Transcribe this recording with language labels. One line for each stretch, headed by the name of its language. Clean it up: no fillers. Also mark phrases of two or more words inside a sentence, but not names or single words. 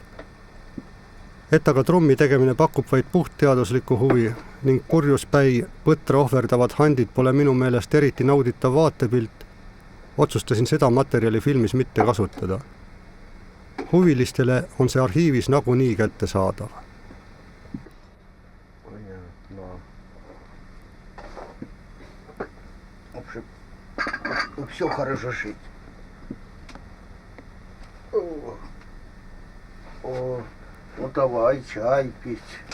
Estonian: Et aga trummi tegemine pakub vaid puhtteaduslikku huvi ning purjuspäi põtra ohverdavad handid pole minu meelest eriti nauditav vaatepilt, otsustasin seda materjali filmis mitte kasutada. Huvilistele on see arhiivis nagunii kättesaadav.
Russian: Все хорошо жить. О, ну давай чай пить.